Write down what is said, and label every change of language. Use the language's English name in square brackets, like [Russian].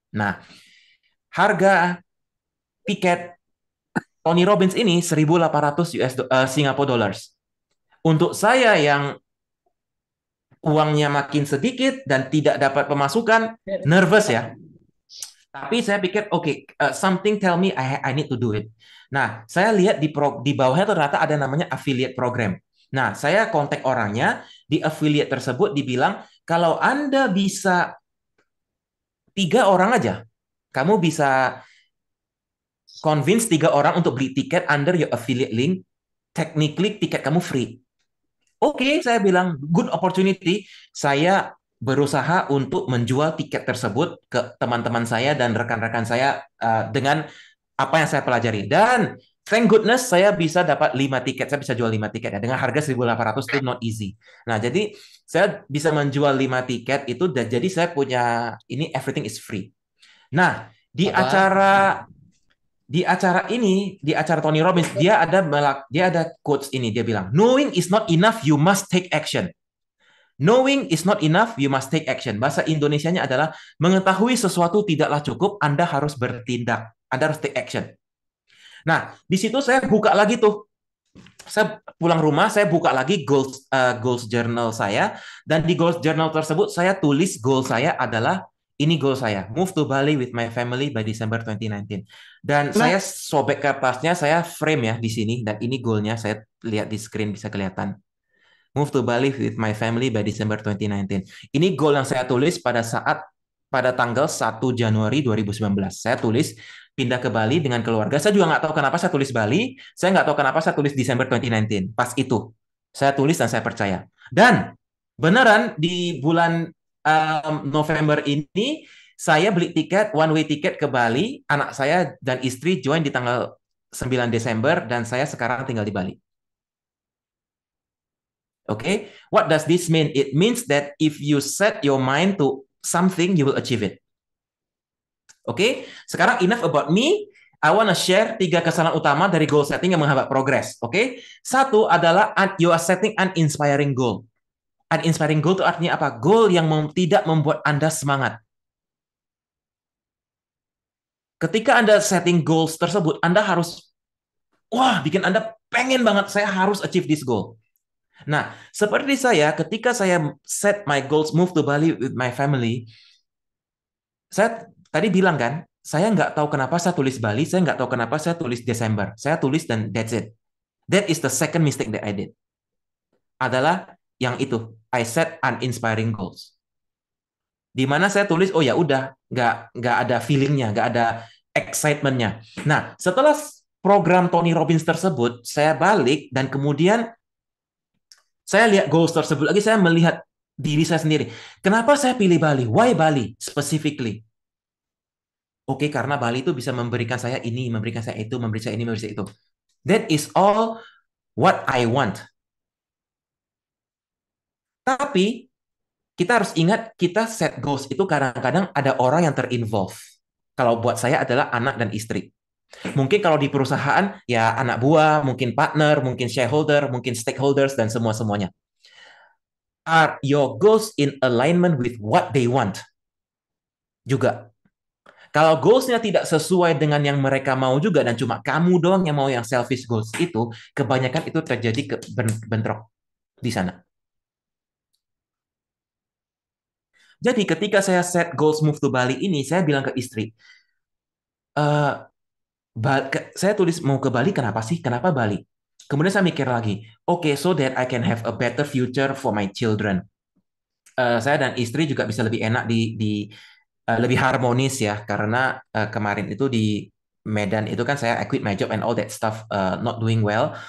[Indonesian] Nah, harga tiket Tony Robbins ini 1.800 Singapore dollars. Untuk saya yang uangnya makin sedikit dan tidak dapat pemasukan, nervous ya. Tapi saya pikir, oke, [English] something tell me I need to do it. [Indonesian] Nah, saya lihat di bawahnya ternyata ada namanya affiliate program. Nah, saya kontak orangnya, di affiliate tersebut dibilang, kalau Anda bisa 3 orang aja, kamu bisa convince 3 orang untuk beli tiket [English] under your affiliate link, [Indonesian] technically tiket kamu free. Oke, saya bilang, [English] good opportunity. [Indonesian] Saya berusaha untuk menjual tiket tersebut ke teman-teman saya dan rekan-rekan saya dengan apa yang saya pelajari. Dan [English] thank goodness [Indonesian] saya bisa dapat 5 tiket. Saya bisa jual 5 tiket ya. Dengan harga 1.800 itu [English] not easy. [Indonesian] Nah, jadi saya bisa menjual 5 tiket itu dan jadi saya punya ini [English] everything is free. [Indonesian] Nah, di acara ini, di acara Tony Robbins, dia ada quotes ini, dia bilang, [English] knowing is not enough, you must take action. Knowing is not enough, you must take action. [Indonesian] Bahasa Indonesianya adalah, mengetahui sesuatu tidaklah cukup, Anda harus bertindak. Anda harus [English] take action. [Indonesian] Nah, di situ saya buka lagi tuh. Saya pulang rumah, saya buka lagi goals journal saya, dan di goals journal tersebut, saya tulis goal saya adalah, ini goal saya, [English] move to Bali with my family by December 2019. [Indonesian] Dan saya sobek kertasnya, saya frame ya di sini, dan ini goalnya, saya lihat di screen bisa kelihatan. [English] Move to Bali with my family by December 2019. [Indonesian] Ini goal yang saya tulis pada tanggal 1 Januari 2019. Saya tulis pindah ke Bali dengan keluarga. Saya juga nggak tahu kenapa saya tulis Bali. Saya nggak tahu kenapa saya tulis December 2019. Pas itu, saya tulis dan saya percaya. Dan beneran di bulan November ini, saya beli tiket, one way tiket ke Bali. Anak saya dan istri join di tanggal 9 Desember, dan saya sekarang tinggal di Bali. [English] Okay, what does this mean? It means that if you set your mind to something, you will achieve it. Okay, [Indonesian] sekarang [English] enough about me. I want to share 3 [Indonesian] kesalahan utama dari [English] goal setting [Indonesian] yang menghambat [English] progress. Okay, [Indonesian] satu adalah [English] you are setting an inspiring goal. [Indonesian] Uninspiring goal itu artinya apa? Goal yang tidak membuat Anda semangat. Ketika Anda setting goals tersebut, Anda harus, bikin Anda pengen banget, saya harus [English] achieve this goal. [Indonesian] Nah, seperti saya, ketika saya [English] set my goals, move to Bali with my family, [Indonesian] saya tadi bilang kan, saya nggak tahu kenapa saya tulis Bali, saya nggak tahu kenapa saya tulis Desember. Saya tulis dan [English] that's it. That is the second mistake that I did. [Indonesian] Adalah yang itu, [English] I set uninspiring goals. [Indonesian] Di mana saya tulis, oh ya udah, nggak ada feelingnya, nggak ada excitementnya. Nah, setelah program Tony Robbins tersebut, saya balik dan kemudian saya lihat goals tersebut lagi, saya melihat diri saya sendiri. Kenapa saya pilih Bali? [English] Why Bali specifically? [Indonesian] Oke, karena Bali itu bisa memberikan saya ini, memberikan saya itu, memberikan saya ini, memberikan saya itu. [English] That is all what I want. [Indonesian] Tapi kita harus ingat, kita set goals itu kadang-kadang ada orang yang terinvolve. Kalau buat saya adalah anak dan istri. Mungkin kalau di perusahaan, ya anak buah, mungkin partner, mungkin shareholder, mungkin stakeholders, dan semua-semuanya. [English] Are your goals in alignment with what they want? [Indonesian] Juga. Kalau goals-nya tidak sesuai dengan yang mereka mau juga, dan cuma kamu doang yang mau yang selfish goals itu, kebanyakan itu terjadi bentrok di sana. Jadi ketika saya set goals move to Bali ini, saya bilang ke istri, eh saya tulis mau ke Bali, kenapa sih? Kenapa Bali? Kemudian saya mikir lagi, oke, [English] so that I can have a better future for my children. [Indonesian] Saya dan istri juga bisa lebih enak lebih harmonis ya, karena kemarin itu di Medan itu kan saya [English] I quit my job and all that stuff not doing well.